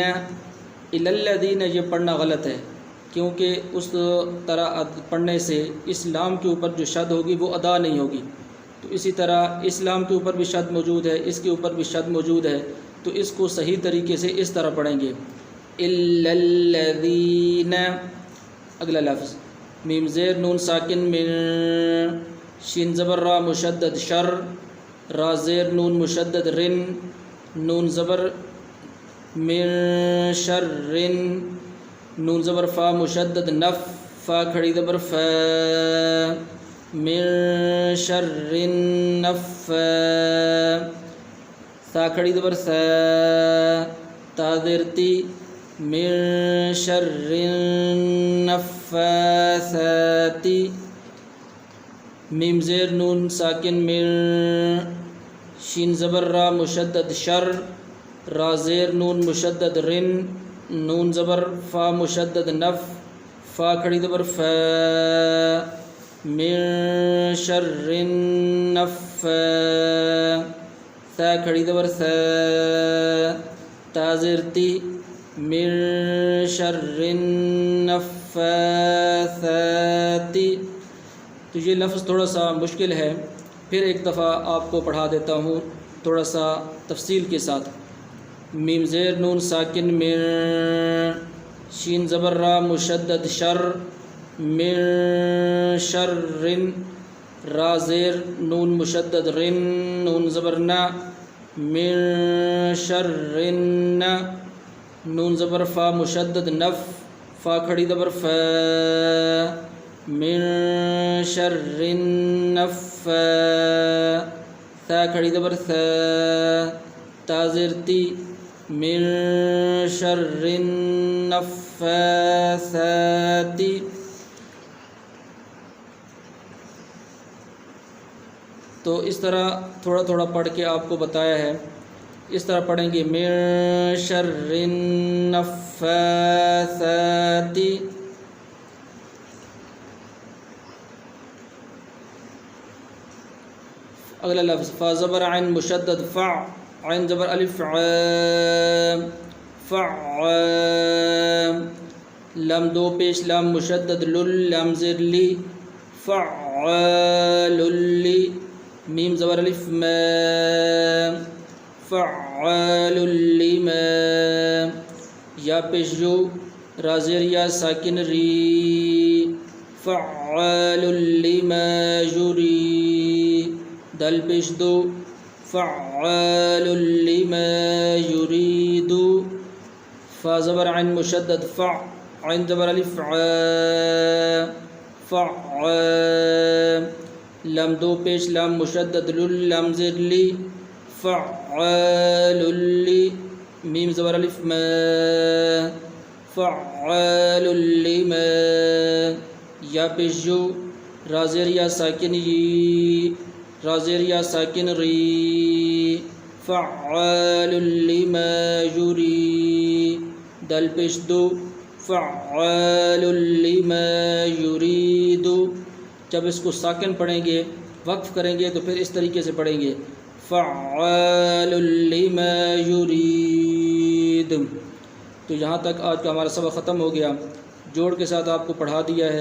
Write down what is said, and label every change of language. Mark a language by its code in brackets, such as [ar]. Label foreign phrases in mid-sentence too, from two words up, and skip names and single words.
[ar] الا الذین [ur] یہ پڑھنا غلط ہے، کیونکہ اس طرح پڑھنے سے اسلام کے اوپر جو شد ہوگی وہ ادا نہیں ہوگی۔ تو اسی طرح اسلام کے اوپر بھی شد موجود ہے، اس کے اوپر بھی شد موجود ہے، تو اس کو صحیح طریقے سے اس طرح پڑھیں گے، [ar] الا الذین۔ [ur] اگلا لفظ میم زیر نون ساکن من، شین زبر را مشدد شر، را زیر نون مشدد رن، نون زبر [ar] من شر، [ur] نون زبر فا مشدد نف، فا کھڑی زبر فا، [ar] من شر النفاث، [ur] سا کھڑی زبر سا، تا زیر تی، [ar] من شر النفاثات، [ur] میم زیر نون ساکن من، شین زبر را مشدد شر، را زیر نون مشدد رن، نون زبر فا مشدد نف، فا کھڑی زبر فا، [ar] من شر النفاث، [ur] تا کھڑی زبر سا، تا زیر تی، [ar] من شر النفاثات۔ [ur] تو یہ لفظ تھوڑا سا مشکل ہے، پھر ایک دفعہ آپ کو پڑھا دیتا ہوں تھوڑا سا تفصیل کے ساتھ۔ میم زیر نون ساکن من، شین زبر را مشدد شر، [ar] من شر، [ur] را زیر نون مشدد رن، نون زبر نا، [ar] من شر النا، [ur] نون زبر فا مشدد نف فا کھڑی زبر ف [ar] من شر النفا [ur] ثا کھڑی زبر ث تا زیر تی [ar] من شر النفاثات [ur] تو اس طرح تھوڑا تھوڑا پڑھ کے آپ کو بتایا ہے. اس طرح پڑھیں گے [ar] من شر النفاثات. [ur] اگلا لفظ فا زبر عین مشدد فع عین زبر الف عام فع لام دو پیش لام مشدد لل لام زیر لی [ar] فعال لی [ur] میم زبر الف ما [ar] فعال لما [ur] یا پیش جو را زیر یا ساکن ری [ar] فعال لما یری [ur] دل پیش دو [ar] فعال لما یرید. [ur] فا زبر عین مشدد فع عین زبر الف عا فع لام دو پیش لام مشدد لل لام زیر لی [ar] فعال لی [ur] میم زبر الف ما [ar] فعال لما [ur] یا پیش جو را زیر یا ساکن یی را زیر یا ساکن ری [ar] فعال لما یری [ur] دل پیش دو [ar] فعال لما یرید. [ur] جب اس کو ساکن پڑھیں گے وقف کریں گے تو پھر اس طریقے سے پڑھیں گے [ar] فعال لما یرید. [ur] تو یہاں تک آج کا ہمارا سبق ختم ہو گیا. جوڑ کے ساتھ آپ کو پڑھا دیا ہے.